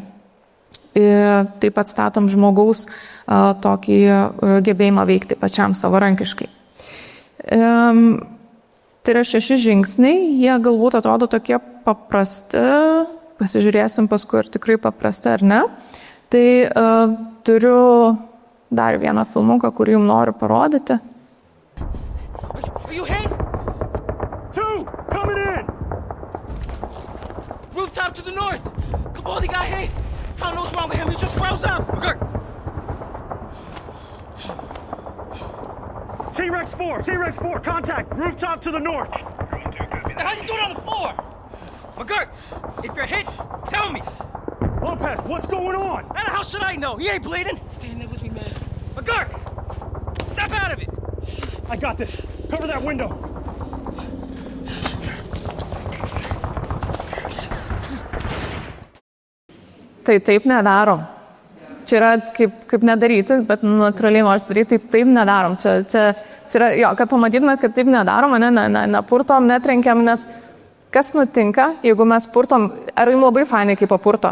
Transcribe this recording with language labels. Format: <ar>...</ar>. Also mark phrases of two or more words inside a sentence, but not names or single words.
<lt>Taip pat statom žmogaus tokį gebėjimą veikti pačiam savarankiškai. Tai yra 6 žingsniai, jie galbūt atrodo tokie paprasti, pasižiūrėsim paskui, ar tikrai paprasti ar ne. Tai turiu dar vieną filmuką, kurį jums noriu parodyti.</lt> <en>Are you hit? 2, coming in! Rooftop to the north! Cabaldi got hit! I don't know what's wrong with him, he just froze up! T-Rex 4, contact, rooftop to the north! What the hell you doing on the floor? McGurk, if you're hit, tell me! Lopez, what's going on? How the hell should I know? He ain't bleeding! Stay in there with me, man. McGurk! Step out of it! I got this. Cover that window.</en> <lt>Tai taip nedarom. Čia yra kaip nedaryti, bet natūraliai nors daryti, taip nedarom. Čia yra, kad pamatytumėt, kad taip nedarom, nepurtom, netrenkiam, nes kas nutinka, jeigu mes purtom, ar jums labai fainai, kaip papurto?</lt>